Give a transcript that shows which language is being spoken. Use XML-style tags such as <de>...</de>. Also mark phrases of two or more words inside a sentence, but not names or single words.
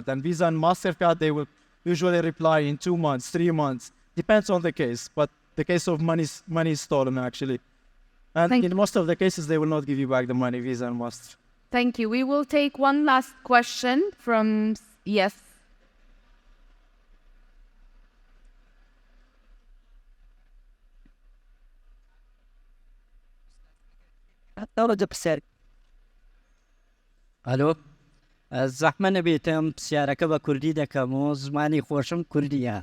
<en>And Visa and MasterCard, they will usually reply in 2 months, 3 months. Depends on the case, but the case of money is stolen actually. And in most of the cases, they will not give you back the money, Visa and Master. Thank you. We will take one last question from, yes.</en> <ckb>الو زحمه نبیتم پرسیارەکە بە کوردی دەکەم و زمانی خۆشم کوردیە.</ckb>